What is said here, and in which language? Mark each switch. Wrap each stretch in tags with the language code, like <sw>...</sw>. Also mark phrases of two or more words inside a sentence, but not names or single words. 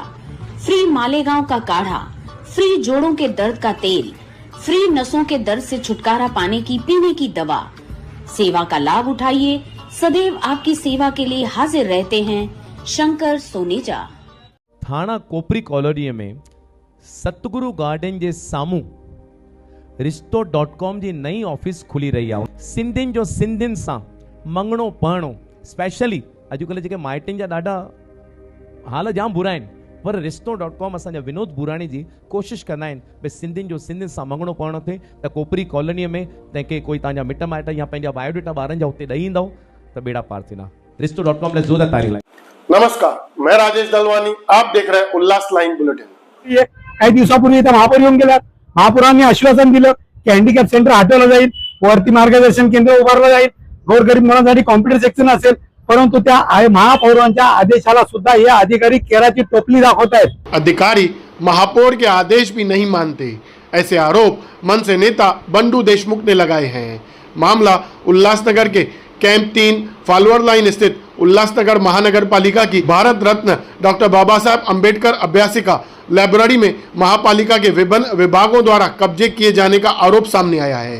<hi>फ्री मालेगांव का काढ़ा, फ्री जोड़ों के दर्द का तेल, फ्री नसों के दर्द से छुटकारा पाने की पीने की दवा। सेवा का लाभ उठाइए, सदैव आपकी सेवा के लिए हाजिर रहते हैं शंकर सोनेजा।</hi> <sd>थाणा कोपरी कॉलोनी में सतगुरु गार्डन जे सामू रिश्तो.com जी नई ऑफिस खुली रही है। सिंधियुनि जो सिंधियुनि सां मंगणो पढ़णो, स्पेशली अॼुकल्ह जेके माइटनि जा ॾाढा हाल जाम बुरा आहिनि, पर रिश्तो.com असांजा विनोद बुराणी जी कोशिशि कंदा आहिनि भई सिंधियुनि जो सिंधियुनि सां मंगणो पढ़णो थिए त कोपरी कॉलोनीअ में तंहिंखे कोई तव्हांजा मिट माइट या पंहिंजा बायोडेटा ॿारनि जा हुते ॾेई ईंदव त बेड़ा पार थींदा। रिश्तो.com ने ज़ोरदार तारीफ़ लाई।</sd> <hi>नमस्कार, मैं राजेश दलवानी, आप देख रहे हैं उल्लास लाईन बुलेटिन।</hi> <mr>काही दिवसापूर्वी इथं महापौर येऊन गेल्यात. महापौरांनी आश्वासन दिलं की</mr> <en>handicap centre</en> <mr>हटवलं जाईल, वरती मार्गदर्शन केंद्र उभारलं जाईल, गोरगरीब मुलांसाठी</mr> <en>computer section</en> <mr>असेल, परंतु त्या महापौरांच्या आदेशाला सुद्धा हे अधिकारी केराची टोपली दाखवत आहेत।</mr> <hi>अधिकारी महापौर के आदेश भी नहीं मानते, ऐसे आरोप मनसे नेता बंडू देशमुख ने लगाए हैं। मामला उल्लासनगर के कैंप 3 फॉलोअर लाइन स्थित उल्लासनगर महानगर पालिका की भारत रत्न डॉक्टर बाबा साहब अम्बेडकर अभ्यासिका लाइब्रेरी में महापालिका के विभिन्न विभागों द्वारा कब्जे किए जाने का आरोप सामने आया है।</hi>